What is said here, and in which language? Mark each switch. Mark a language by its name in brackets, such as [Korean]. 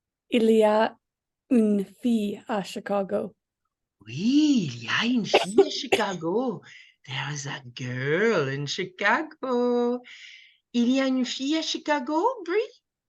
[French] Il y a une fille à Chicago. Oui, il y a une fille à Chicago. [English] There is a girl in Chicago. [French] Il y a une fille à Chicago, Brie?